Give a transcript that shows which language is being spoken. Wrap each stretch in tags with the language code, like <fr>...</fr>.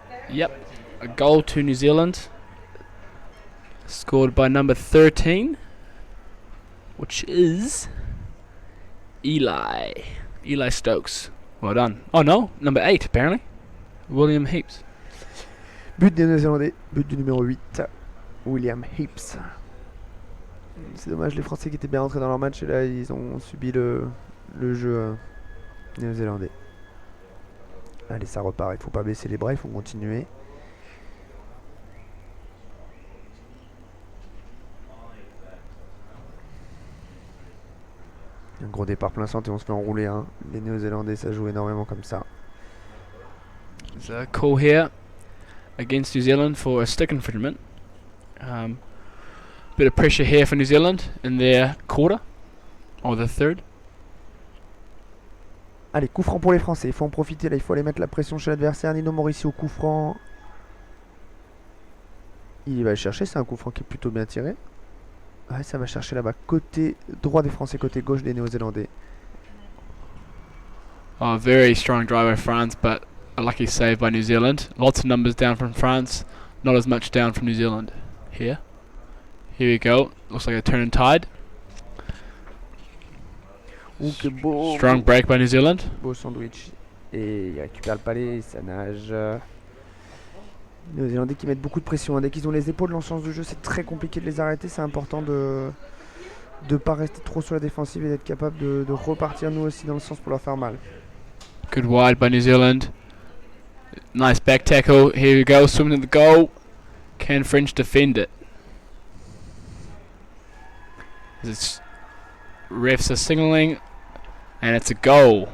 <en>Yep, a goal to New Zealand. Scored by number 13, which is Eli Stokes. Well done. Oh no, number 8 apparently. William Heaps.</en> <fr>But des Néo-Zélandais, but du numéro 8, William Heaps. C'est dommage, les Français qui étaient bien rentrés dans leur match et là ils ont subi le jeu néo-zélandais. Allez, ça repart, il faut pas baisser les bras, il faut continuer. Un gros départ plein centre et on se fait enrouler. Hein. Les Néo-Zélandais, ça joue énormément comme ça.</fr> <en>There's a call here against New Zealand for a stick infringement. Bit of pressure here for New Zealand in their quarter, or the third.</en> <fr>Allez, coup franc pour les Français. Il faut en profiter là, il faut aller mettre la pression chez l'adversaire. Nino Morici au coup franc. Il va le chercher, c'est un coup franc qui est plutôt bien tiré. Ouais, ça va chercher là-bas, côté droit des Français, côté gauche des Néo-Zélandais.</fr> <en>Oh, very strong drive by France, but a lucky save by New Zealand. Lots of numbers down from France, not as much down from New Zealand. Here we go. Looks like a turn tide.</en> <fr>Ouh, que beau,</fr> <en>Strong break by New Zealand.</en> <fr>beau sandwich. Et il récupère le palais, ça nage. Les Néo-Zélandais qui mettent beaucoup de pression. Hein. Dès qu'ils ont les épaules dans le sens du jeu, c'est très compliqué de les arrêter. C'est important de ne pas rester trop sur la défensive et d'être capable de repartir nous aussi dans le sens pour leur faire mal.</fr> <en>Good wide by New Zealand. Nice back tackle. Here we go, swimming to the goal. Can French defend it? It's refs are signalling, and it's a goal.</en>